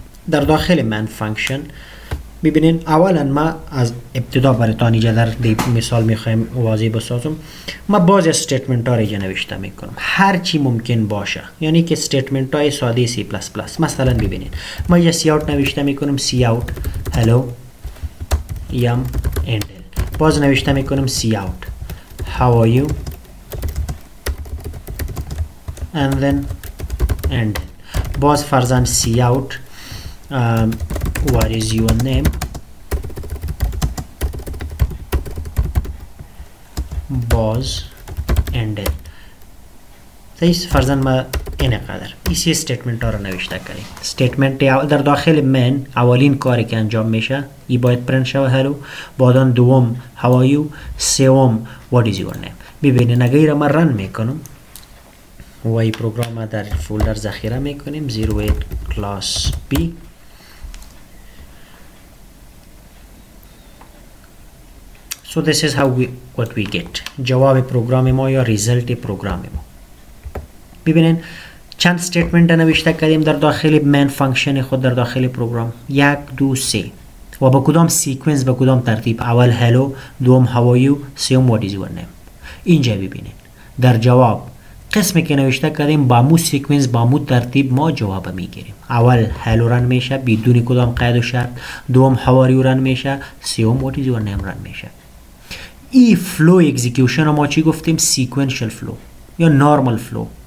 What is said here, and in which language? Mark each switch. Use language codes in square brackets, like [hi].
[fa] در داخل main function ببینین اولا ما از ابتدا براتون اینجا در مثال میخوایم واضح بسازم. ما باز استیتمنت ها اینجا نوشته میکنم هر چی ممکن باشه، یعنی که استیتمنت های ساده سی پلاس پلاس. مثلا ببینین ما اینجا سی اوت نوشته میکنم سی اوت hello یم endel. باز نوشته میکنم سی اوت [en] how are you [fa] and then endel. باز فرضاً سی اوت [en] what is your name [fa] باز ended. تیس فرضاً ما اینقدر ایسی استیتمنت ها رو نوشته کردیم. استیتمنت در داخل من اولین کاری که انجام میشه ای باید پرنت شوه hello، بعداً دوم [en] how are you، [fa] سوم [en] what is your name. [fa] ببینید اگر ما رن میکنم و این پروگرام در فولدر ذخیره میکنیم 08 class B. [en] So this is how what we get. [fa] جواب پروگرام ما یا ریزلت پروگرام ما. ببینین چند استیتمنت نوشته کردیم در داخل مین فانکشن خود در داخل پروگرام 1 2 3 و با کدام سیکونس با کدام ترتیب. اول هلو، دوم [en] how are you، [fa] سوم [en] what is your name. [fa] اینجا ببینین در جواب قسمی که نوشته کردیم با مو سیکونس با مو ترتیب ما جواب میگیریم. اول هلو رن میشه بدون کدام قید و شرط، دوم [en] how are you [fa] رن میشه، سوم [en] what is your name [fa] رن میشه. ای فلو اکزیکیوشن ما چی گفتیم؟ سیکونشل فلو یا نورمال فلو.